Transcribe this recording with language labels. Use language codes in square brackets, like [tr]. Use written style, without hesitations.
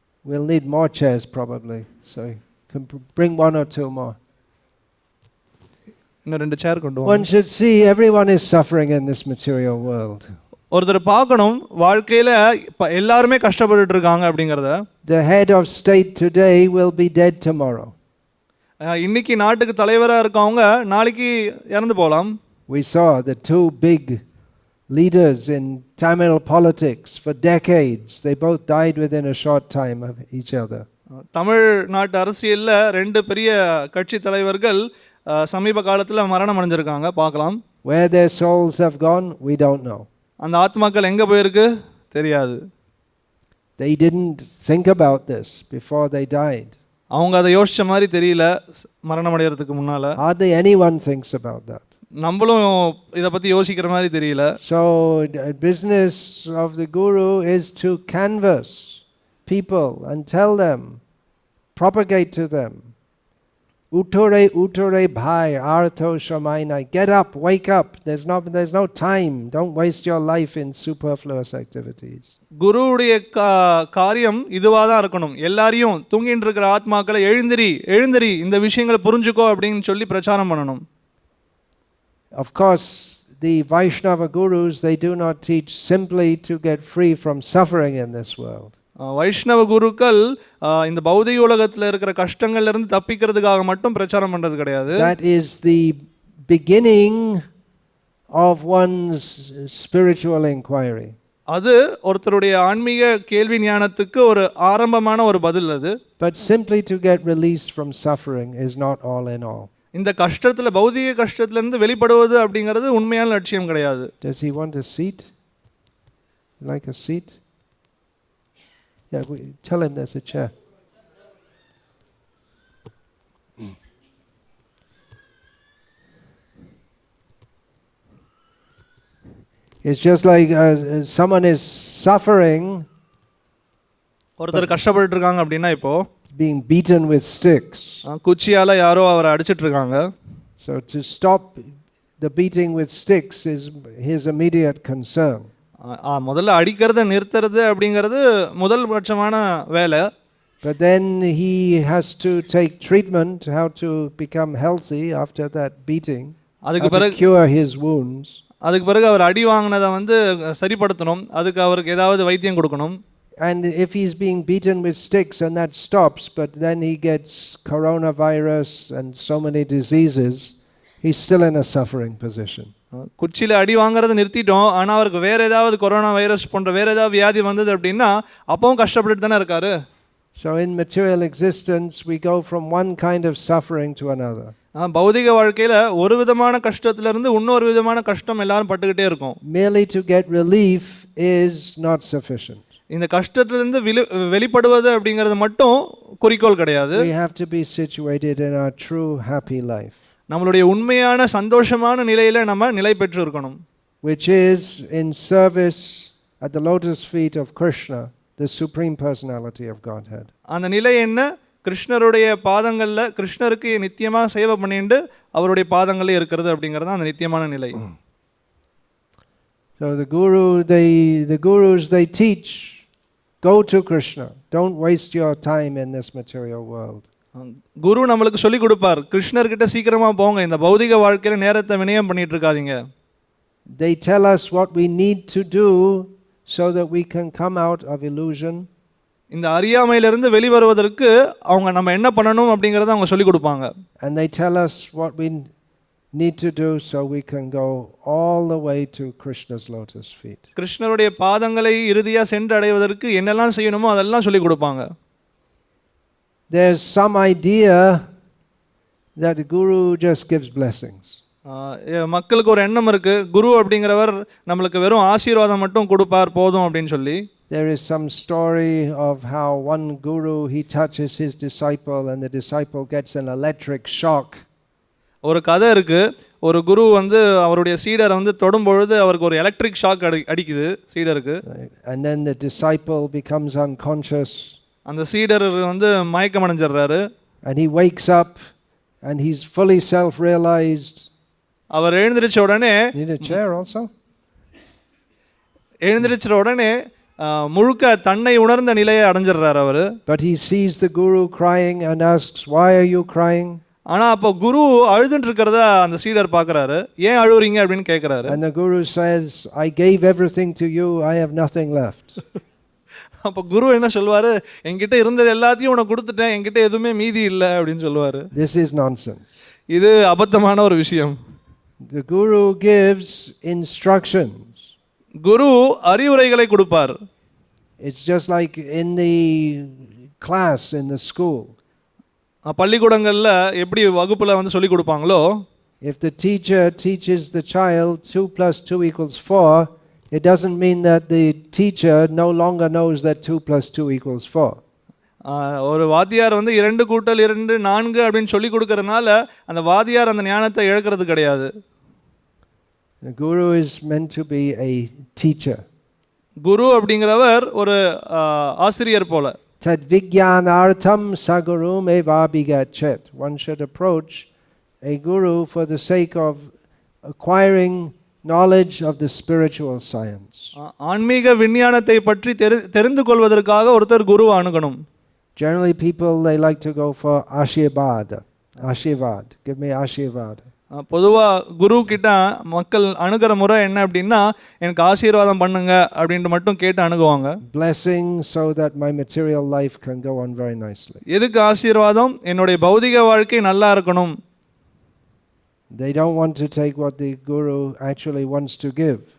[en] We'll need more chairs probably, so you can bring one or two more. [ta] இன்னும் 2 சேர் கொண்டு வாங்க. [en] One should see everyone is suffering in this material world. [ta] ஒருத்தர் பார்க்கணும் வாழ்க்கையில் எல்லாருமே கஷ்டப்பட்டுட்டு இருக்காங்க அப்படிங்கிறத. [en] The head of state today will be dead tomorrow. [ta] இன்னைக்கு நாட்டுக்கு தலைவராக இருக்கவங்க நாளைக்கு இறந்து போகலாம். [en] We saw the two big leaders in Tamil politics for decades. They both died within a short time of each other. [ta] தமிழ்நாட்டு அரசியலில் 2 பெரிய கட்சி தலைவர்கள் சமீப காலத்தில் மரணம் அடைஞ்சிருக்காங்க, பார்க்கலாம். [en] Where their souls have gone, we don't know. [ta] அந்த ஆத்மாக்கள் எங்கே போயிருக்கு தெரியாது. [en] They didn't think about this before they died. [ta] அவங்க அதை யோசிச்ச மாதிரி தெரியல மரணம் அடைகிறதுக்கு முன்னால். [en] Hardly anyone thinks about that. [ta] நம்மளும் இதை பற்றி யோசிக்கிற மாதிரி தெரியல. [en] So the business of the guru is to canvass people and tell them, propagate to them. [sa] Uttore bhai artho shamaina. [en] Get up, wake up. There's no time. Don't waste your life in superfluous activities. [ta] குருவுடைய காரியம் இதுவாக தான் இருக்கணும். எல்லாரையும் தூங்கிட்டு இருக்கிற ஆத்மாக்களை எழுந்திரி இந்த விஷயங்களை புரிஞ்சுக்கோ அப்படின்னு சொல்லி பிரச்சாரம் பண்ணணும். [en] Of course, the Vaishnava gurus, they do not teach simply to get free from suffering in this world. [ta] வைஷ்ணவ குருக்கள் இந்த பௌதிக உலகத்தில் இருக்கிற கஷ்டங்கள்ல இருந்து தப்பிக்கிறதுக்காக மட்டும் பிரச்சாரம் பண்றது கிடையாது. [en] That is the beginning of one's spiritual inquiry. [ta] அது ஒருத்தருடைய ஆன்மீக கேள்வி ஞானத்துக்கு ஒரு ஆரம்பமான ஒரு பதில் அது. [en] But simply to get released from suffering is not all in all. [ta] இந்த கஷ்டத்தில் பௌதிக கஷ்டத்துல இருந்து வெளிப்படுவது அப்படிங்கிறது உண்மையான லட்சியம் கிடையாது. [en] Does he want a seat? Like a seat? Yeah, tell him there's a chair. It's just like someone is suffering. [ta] ஒருத்தர் கஷ்டப்பட்டு இருக்காங்க அப்படின்னா இப்போ [en] being beaten with sticks. [ta] குச்சியால யாரோ அவரை அடிச்சிட்டு இருக்காங்க. [en] So to stop the beating with sticks is his immediate concern. [ta] முதல்ல அடிக்கிறத நிறுத்துறது அப்படிங்கிறது முதல் பட்சமான வேலை. [en] But then he has to take treatment how to become healthy after that beating. [ta] அதுக்கு பிறகு [en] cure his wounds. [ta] அதுக்கு பிறகு அவர் அடி வாங்கினதை வந்து சரிப்படுத்தணும், அதுக்கு அவருக்கு ஏதாவது வைத்தியம் கொடுக்கணும். [en] And if he's being beaten with sticks and that stops, but then he gets coronavirus and so many diseases, he's still in a suffering position. [ta] குச்சியில் அடி வாங்குறதை நிறுத்திட்டோம், ஆனால் அவருக்கு வேறு ஏதாவது கொரோனா வைரஸ் போன்ற வேறு ஏதாவது வியாதி வந்தது அப்படின்னா அப்பவும் கஷ்டப்பட்டு தானே இருக்காரு. [en] So in material existence we go from one kind of suffering to another. [ta] பௌதிக வாழ்க்கையில் ஒரு விதமான கஷ்டத்திலிருந்து இன்னொரு விதமான கஷ்டம் எல்லாரும் பட்டுக்கிட்டே இருக்கும். [en] Merely to get relief is not sufficient. [ta] இந்த கஷ்டத்திலிருந்து வெளிப்படுவது அப்படிங்கிறது மட்டும் குறிக்கோள் கிடையாது. [en] We have to be situated in our true happy life. [ta] நம்மளுடைய உண்மையான சந்தோஷமான நிலையில நம்ம நிலை பெற்று இருக்கணும். [en] Which is in service at the lotus feet of Krishna, the Supreme Personality of Godhead. [ta] அந்த நிலை என்ன? கிருஷ்ணருடைய பாதங்கள்ல கிருஷ்ணருக்கு நித்தியமா சேவை பண்ணிட்டு அவருடைய பாதங்கள்ல இருக்கிறது அப்படிங்கிறது அந்த நித்தியமான நிலை. [en] So the gurus they teach, go to Krishna, don't waste your time in this material world. [ta] குரு நம்மளுக்கு சொல்லி கொடுப்பார், கிருஷ்ணர்கிட்ட சீக்கிரமா போங்க, இந்த பௌதிக வாழ்க்கையில நேரத்தை வினயம் பண்ணிட்டு இருக்காதீங்க. [en] They tell us what we need to do so that we can come out of illusion. [ta] இந்த அறியாமையிலிருந்து வெளிவருவதற்கு அவங்க நம்ம என்ன பண்ணணும் அப்படிங்கறத அவங்க சொல்லி கொடுப்பாங்க. [en] And they tell us what we need to do so we can go all the way to Krishna's lotus feet. [ta] கிருஷ்ணருடைய பாதங்களை இறுதியா சென்று அடைவதற்கு என்னெல்லாம் செய்யணுமோ அதெல்லாம் சொல்லி கொடுப்பாங்க. [en] There's some idea that the guru just gives blessings. [ta] மக்களுக்கு ஒரு எண்ணம் இருக்கு, குரு அப்படிங்கிறவர் நம்மளுக்கு வெறும் ஆசீர்வாதம் மட்டும் கொடுப்பார் போதும் அப்படின்னு சொல்லி. [en] There is some story of how one guru, he touches his disciple and the disciple gets an electric shock. [ta] ஒரு கதை இருக்கு, ஒரு குரு வந்து அவருடைய சீடரை வந்து தொடும் பொழுது அவருக்கு ஒரு எலக்ட்ரிக் ஷாக் அடிக்குது சீடருக்கு. [en] And then the disciple becomes unconscious. [ta] அந்த சீடர் வந்து மயக்கம் அடைஞ்சிடுறாரு. [en] And he wakes up and he's fully self-realized. [ta] அவர் எழுந்திருச்ச உடனே, [en] Need a chair also? [ta] எழுந்திருச்ச உடனே முழுக்க தன்னை உணர்ந்த நிலையை அடைஞ்சிடுறாரு அவரு. [en] But he sees the guru crying and asks, why are you crying? [ta] ஆனா அப்போ குரு அழுதுட்டு இருக்கிறத அந்த சீடர் பார்க்கறாரு. ஏன் அழுவுறீங்க அப்படின்னு கேட்கறாரு. [en] And the guru says, I gave everything to you, I have nothing left. [ta] அப்போ குரு என்ன சொல்வாரு, என்கிட்ட இருந்தது எல்லாத்தையும் உனக்கு கொடுத்துட்டேன், என்கிட்ட எதுவுமே மீதி இல்லை அப்படின்னு சொல்லுவாரு. [en] This is nonsense. [ta] இது அபத்தமான ஒரு விஷயம். [en] The guru gives instructions. [ta] குரு அறிவுரைகளை கொடுப்பார். [en] It's just like in the class in the school. [ta] பள்ளிக்கூடங்கள்ல எப்படி வகுப்புல வந்து சொல்லி கொடுப்பாங்களோ, [en] if the teacher teaches the child 2 plus 2 equals 4, it doesn't mean that the teacher no longer knows that 2 plus 2 equals 4. [ta] ஒரு வாத்தியார் வந்து 2 கூட்டல் 2 4 அப்படின்னு சொல்லி கொடுக்கறதுனால அந்த வாத்தியார் அந்த ஞானத்தை இழக்கிறது கிடையாது. [en] The guru is meant to be a teacher. [ta] குரு அப்படிங்கிறவர் ஒரு ஆசிரியர் போல. [sa] Tad vijnanartham sagurum evabhigachet. [en] One should approach a guru for the sake of acquiring knowledge of the spiritual science. [ta] ஆன்மீக விஞ்ஞானத்தை பற்றி தெரிந்து கொள்வதற்காக ஒருத்தர் குருவை அணுகணும். [en] Generally people they like to go for ashirvad. Ashirvad. Give me ashirvad. [ta] பொதுவா குரு கிட்ட மக்கள் அணுகிற முறை என்ன அப்படின்னா, எனக்கு ஆசீர்வாதம் பண்ணுங்க அப்படின்ட்டு மட்டும் கேட்டு அணுகுவாங்க. [en] Blessing so that my material life can go on very nicely. [ta] எதுக்கு ஆசீர்வாதம்? என்னுடைய பௌதிக வாழ்க்கை நல்லா இருக்கணும். [en] They don't want to take what the guru actually wants to give.